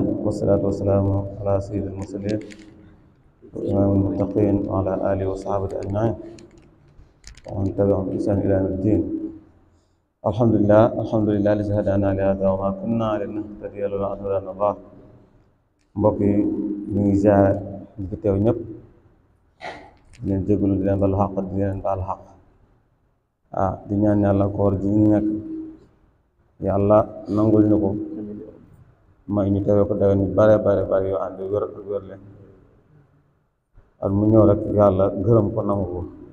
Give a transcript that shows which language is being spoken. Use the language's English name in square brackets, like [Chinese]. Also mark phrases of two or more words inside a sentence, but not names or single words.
[Arabic] والصلاة والسلام على سيد المرسلين وإمام المتقين وعلى آله وصحبه أجمعين ومن تبعهم بإحسان إلى يوم الدين. الحمد لله الذي هدانا لهذا وما كنا لنهتدي لولا أن هدانا الله. [Wolof] mbokk yi ñu ngi ziar ñi fi teew ñëpp di leen jégalu di leen baal xaq di leen baal xaq di ñaan yàlla koor ji ñu nekk yàlla nangul ñu ko may ñu teewee ko dayoon yu bare yoo ànd wér ak wér leen at mu ñëw rek yàlla gërëm ko nangu ko